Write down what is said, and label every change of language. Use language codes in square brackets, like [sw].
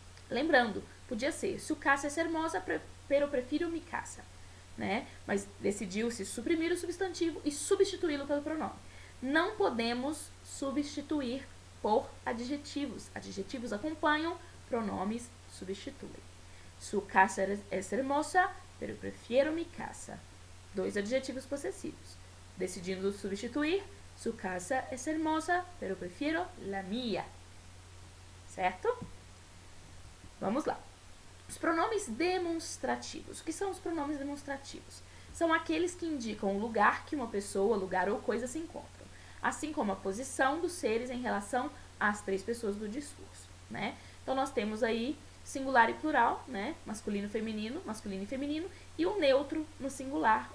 [pt] Lembrando, podia ser [es] su casa es hermosa, pero prefiro mi casa, né? [pt] Mas decidiu-se suprimir o substantivo e substituí-lo pelo pronome. Não podemos substituir por adjetivos. Adjetivos acompanham, pronomes substituem. [es] Su casa es hermosa, pero prefiero mi casa. [pt] Dois adjetivos possessivos. Decidindo substituir, [es] su casa es hermosa, pero prefiero la mía. [pt] Certo? Vamos lá. Os pronomes demonstrativos. O que são os pronomes demonstrativos? São aqueles que indicam o lugar que uma pessoa, lugar ou coisa se encontram, assim como a posição dos seres em relação às três pessoas do discurso, né? Então, nós temos aí singular e plural, né? Masculino e feminino, e o neutro no singular.